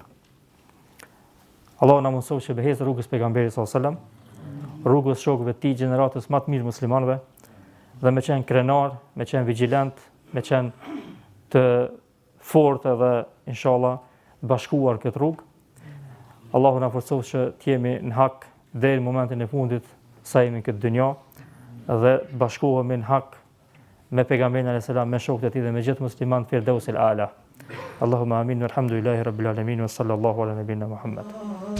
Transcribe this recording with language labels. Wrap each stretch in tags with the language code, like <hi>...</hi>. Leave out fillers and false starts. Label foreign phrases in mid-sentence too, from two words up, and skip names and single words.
<sq>Allah na mëson që behes rrugës pejgamberit</sq> <ar>صلى الله عليه وسلم,</ar> <sq>rrugës shokëve të tij, gjeneratës më të mirë muslimanëve, dhe me qenë krenar, me qenë vigilant, me qenë të fortë dhe</sq> <ar>إن شاء الله</ar> <sq>bashkuar këtë rrugë. Allahu na forcoj që të jemi në hak deri në momentin e fundit sa jemi këtë dynjë dhe bashkohemi në hak me pejgamberin</sq> <ar>عليه السلام,</ar> <sq>me shokët e tij dhe me gjithë muslimanët</sq> <ar>الفردوس الأعلى. اللهم آمين والحمد لله رب العالمين وصلى الله على نبينا محمد.</ar>